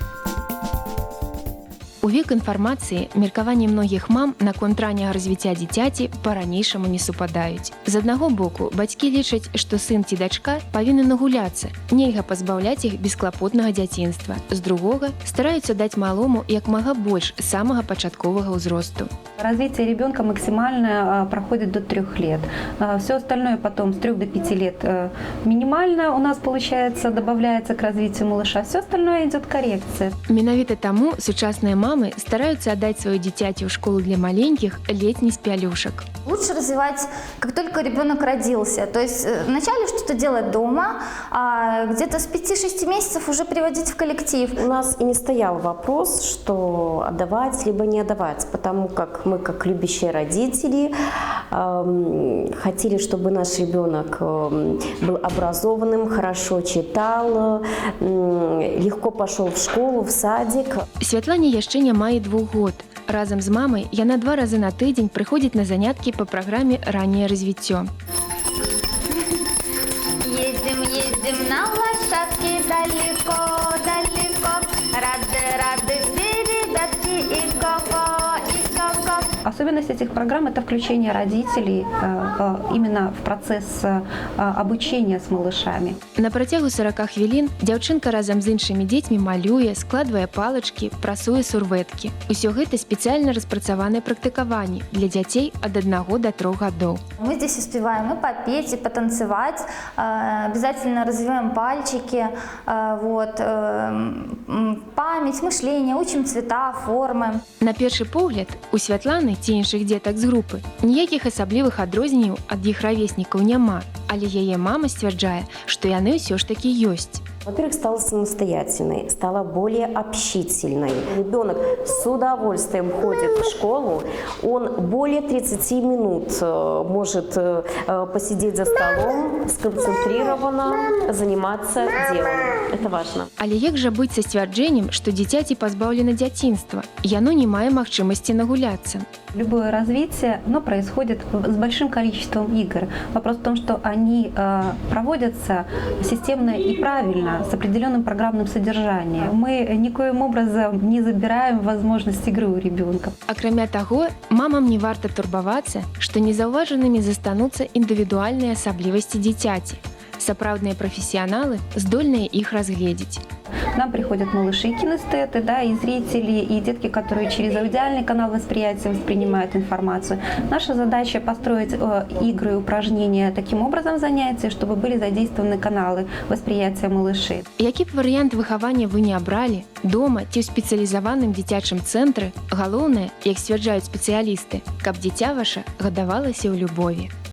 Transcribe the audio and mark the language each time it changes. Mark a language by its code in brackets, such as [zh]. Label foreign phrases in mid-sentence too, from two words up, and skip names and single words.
[be] У век інфармацыі меркаванні многіх мам наконт ранняга развіцця дзіцяці па-ранейшаму не супадаюць. З аднаго боку, бацькі лічаць, што сын ці дачка павінны нагуляцца, нельга пазбаўляць іх бесклапотнага дзяцінства. З другога, стараюцца даць малому як мага больш з самага пачатковага ўзросту. [ru] Развитие ребенка максимально проходит до 3 лет. Все остальное потом с 3 до 5 лет минимально у нас получается, добавляется к развитию малыша. Все остальное идет коррекция. [be] Менавіта таму сучасныя мамы стараюцца аддаць сваё дзіцяці ў школу для маленькіх ледзь не з пялюшак. [ru] Лучше развивать, как только ребенок родился. То есть вначале что-то делать дома, а где-то с 5-6 месяцев уже приводить в коллектив. У нас и не стоял вопрос, что отдавать либо не отдавать, потому как мы, как любящие родители, хотели, чтобы наш ребенок был образованным, хорошо читал, легко пошел в школу, в садик. [be] Святлане яшчэ няма і 2 год. Разам з мамай яна 2 разы на тыдзень прыходзіць на заняткі па праграме «Ранняе развіццё». [ru] Едем, едем на лошадке далеко, далеко. Рады, рады все ребятки и ко-ко, и ко-ко. Особенность этих программ – это включение родителей именно в процесс обучения с малышами. [be] На працягу 40 хвілін дзяўчынка разам з іншымі дзецьмі малюе, складвае палачкі, прасуе сурвэткі. Усё гэта спецыяльна распрацаваныя практыкаванні для дзяцей ад 1 до 3 гадоў. [ru] Мы здесь успеваем и попеть, и потанцевать, обязательно развиваем пальчики, память, мышление, учим цвета, формы. [be] На першы погляд, у Святланы ці іншых дзетак з групы ніякіх асаблівых адрозненняў ад іх равеснікаў няма, але яе мама сцвярджае, што яны ўсё ж такі ёсць. [ru] Во-первых, стала самостоятельной, стала более общительной. Ребенок с удовольствием ходит в школу, он более 30 минут может посидеть за столом, сконцентрированно заниматься делом. Это важно. [be] Але як жа быць са сцвярджэннем, што дзіцяці пазбаўлена дзяцінства? Яно не мае магчымасці нагуляцца. [ru] Любое развитие, оно происходит с большим количеством игр. Вопрос в том, что они проводятся системно и правильно, с определенным программным содержанием. Мы никоим образом не забираем возможность игры у ребенка. [be] Акрамя таго, мамам не варта турбавацца, што незаўважанымі застануцца індывідуальныя асаблівасці дзіцяці. Сапраўдныя прафесіяналы здольныя іх разгледзець. [ru] К нам приходят малыши-кинестеты, и зрители, и детки, которые через аудиальный канал восприятия воспринимают информацию. Наша задача построить игры и упражнения таким образом занятия, чтобы были задействованы каналы восприятия малышей. [be] Які б варыянт выхавання вы не абралі, дома ці ў спецыялізаваным дзіцячым цэнтры, галоўнае, як сцвярджаюць спецыялісты, каб дзіця ваша гадавалася ў любові.